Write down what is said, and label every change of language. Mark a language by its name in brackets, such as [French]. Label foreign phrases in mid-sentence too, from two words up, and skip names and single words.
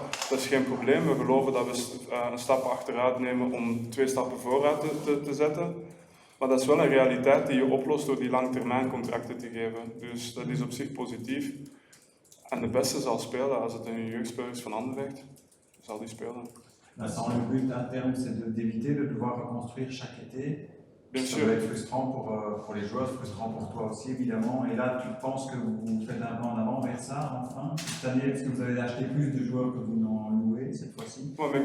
[Dutch] Dat is geen probleem, we geloven dat we een stap achteruit nemen om 2 stappen vooruit te zetten. Maar dat is wel een realiteit die je oplost door die langtermijncontracten te geven. Dus dat is op zich positief. En de beste zal spelen, als het een jeugdspeler is van Anderlecht, zal die spelen. [French] Vincent, le but à terme, c'est d'éviter de devoir reconstruire chaque été. Bien Ça sûr. doit être frustrant pour les joueurs, frustrant pour toi aussi évidemment. Et là, tu penses que vous faites un pas en avant vers ça, enfin? Cette année, est-ce que vous avez acheté plus de joueurs que vous n'en louez cette fois-ci? Ouais, mais